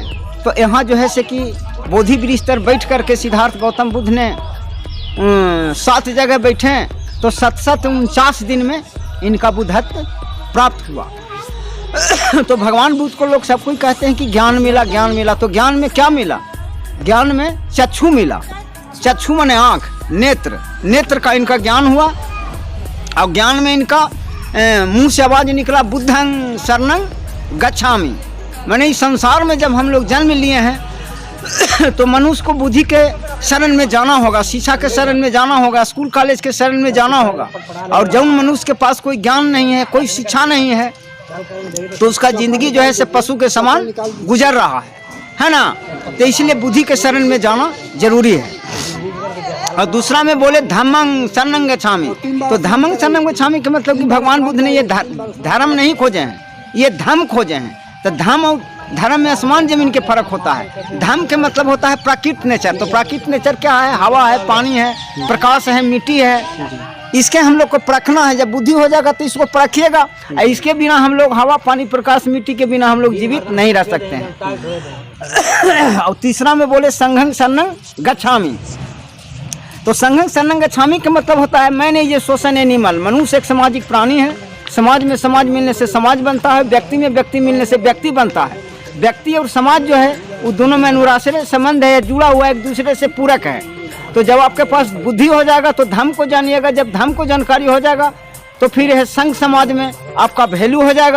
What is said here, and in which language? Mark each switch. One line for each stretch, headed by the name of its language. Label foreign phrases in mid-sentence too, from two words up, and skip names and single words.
Hindi: तो यहाँ जो है से कि बोधि वृक्ष पर बैठ करके सिद्धार्थ गौतम बुद्ध ने 7 जगह बैठे, तो 749 दिन में इनका बुद्धत्व प्राप्त हुआ। तो भगवान बुद्ध को लोग सब कोई कहते हैं कि ज्ञान मिला, ज्ञान मिला। तो ज्ञान में क्या मिला? ज्ञान में चक्षु मिला। चक्षु माने आँख, नेत्र, नेत्र का इनका ज्ञान हुआ। और ज्ञान में इनका मुंह से आवाज निकला,
Pali: बुद्धं शरणं गच्छामि।
Hindi: माने इस संसार में जब हम लोग जन्म लिए हैं तो मनुष्य को बुद्धि के शरण में जाना होगा, शिक्षा के शरण में जाना होगा, स्कूल कॉलेज के शरण में जाना होगा। और जब मनुष्य के पास कोई ज्ञान नहीं है, कोई शिक्षा नहीं है, तो उसका जिंदगी जो है से पशु के समान गुजर रहा है ना। तो इसलिए बुद्धि के शरण में जाना जरूरी है। और दूसरा में बोले
Pali: धम्मं शरणं गच्छामि।
Hindi: तो
Pali: धम्मं शरणं गच्छामि
Hindi: का मतलब कि भगवान बुद्ध ने ये धर्म नहीं खोजे हैं, ये धम्म खोजे हैं। तो धम्म और धर्म में आसमान जमीन के फर्क होता है। धम्म के मतलब होता है प्राकृतिक नेचर। तो प्राकृतिक नेचर क्या है? हवा है, पानी है, प्रकाश है, मिट्टी है। इसके हम लोग को परखना है। जब बुद्धि हो जाएगा तो इसको परखिएगा। इसके बिना हम लोग हवा, पानी, प्रकाश, मिट्टी के बिना हम लोग जीवित नहीं रह सकते हैं। और तीसरा में बोले
Pali: संघं शरणं गच्छामि।
Hindi: तो
Pali: संघं शरणं गच्छामि
Hindi: का मतलब होता है मैंने ये
English: social animal,
Hindi: मनुष्य एक सामाजिक प्राणी है समाज में समाज मिलने से समाज बनता है, व्यक्ति में व्यक्ति मिलने से व्यक्ति बनता है। व्यक्ति और समाज जो है वो दोनों में अनुराश्रय संबंध है, जुड़ा हुआ एक दूसरे से पूरक है। तो जब आपके पास बुद्धि हो जाएगा तो धर्म को जानिएगा, जब धर्म को जानकारी हो जाएगा तो फिर यह संघ समाज में आपका वैल्यू हो जाएगा।